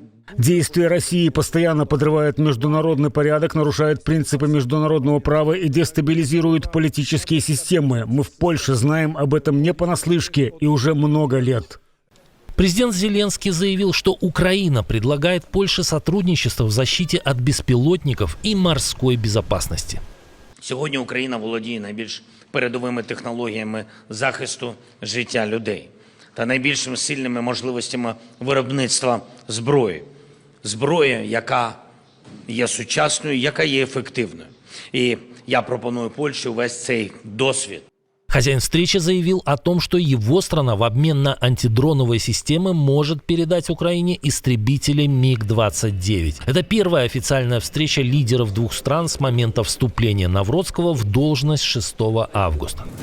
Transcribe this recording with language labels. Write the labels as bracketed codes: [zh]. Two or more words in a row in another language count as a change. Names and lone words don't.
[ru] Действия России постоянно подрывают международный порядок, нарушают принципы международного права и дестабилизируют политические системы. Мы в Польше знаем об этом не понаслышке и уже много лет. Президент Зеленский заявил, что Украина предлагает Польше сотрудничество в защите от беспилотников и морской безопасности. [uk] Сьогодні Україна володіє найбільш передовими технологіями захисту життя людей та найбільш сильними можливостями виробництва зброї. Зброя, яка є сучасною, яка є ефективною. І я пропоную Польщі увесь цей досвід. [ru] Хозяин встречи заявил о том, что его страна в обмен на антидроновые системы может передать Украине истребители МиГ-29. Это первая официальная встреча лидеров двух стран с момента вступления Навроцкого в должность 6 августа.